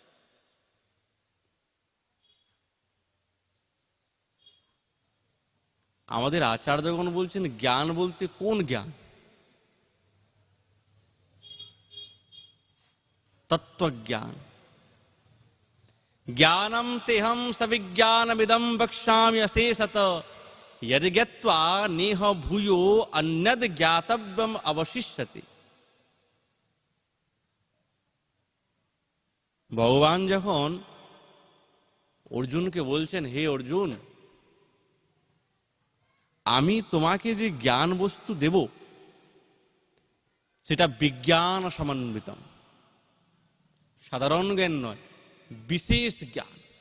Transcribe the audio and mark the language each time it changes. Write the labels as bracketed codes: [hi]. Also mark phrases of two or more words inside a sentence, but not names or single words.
[bn] আমাদের আচার্যগণ বলছেন জ্ঞান বলতে কোন জ্ঞান? তত্ত্বজ্ঞান। [sa] জ্ঞানম তেহম সবিজ্ঞানমিদম বক্ষ্যামি অশেষত यदि ज्ञात्वा नेह भूयो अन्यद ज्ञातव्यम अवशिष्यते। [bn] ভগবান যখন অর্জুনকে বলছেন, হে অর্জুন, আমি তোমাকে যে জ্ঞান বস্তু দেব সেটা [sa] বিজ্ঞান সমন্বিতম, [bn] সাধারণ জ্ঞান নয়, বিশেষ জ্ঞান।